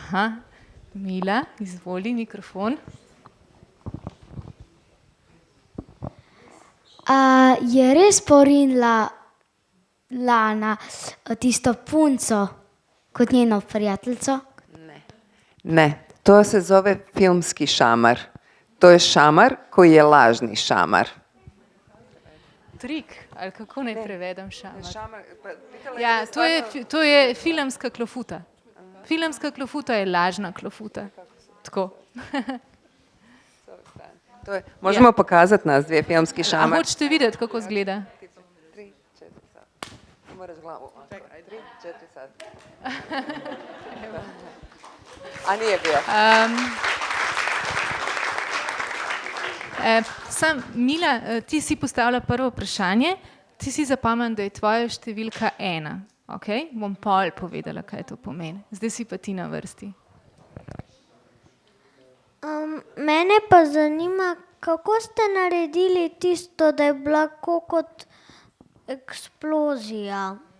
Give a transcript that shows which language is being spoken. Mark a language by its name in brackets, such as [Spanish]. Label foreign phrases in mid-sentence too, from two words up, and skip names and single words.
[Slovenian] Aha, Mila, izvoli mikrofon. Je res porinila Lana tisto punco kot njeno prijateljico? Ne, [Croatian] to se zove filmski šamar. To je šamar koji je lažni šamar. [Slovenian] Trik, ali kako naj prevedem šamar? [Croatian] Šamar, [Slovenian] Ja, to je filmska klofuta. Filmska klofuta je lažna klofuta. Tako. [Croatian] Možemo pokazati nas dvije filmski [Slovenian] A [Croatian] šamar. [Slovenian] hočete videti, kako izgleda? [Croatian] 3, 4 sad. Moraš glavu. 3, 4 sad. A nije bio. [Slovenian] Mila, ti si postavila prvo vprašanje, ti si zapomnila, da je tvoja številka 1. Okay? Bom pol povedala, kaj to pomeni. Zdaj si pa ti na vrsti. Mene pa zanima, kako ste naredili tisto, da je bila kot eksplozija.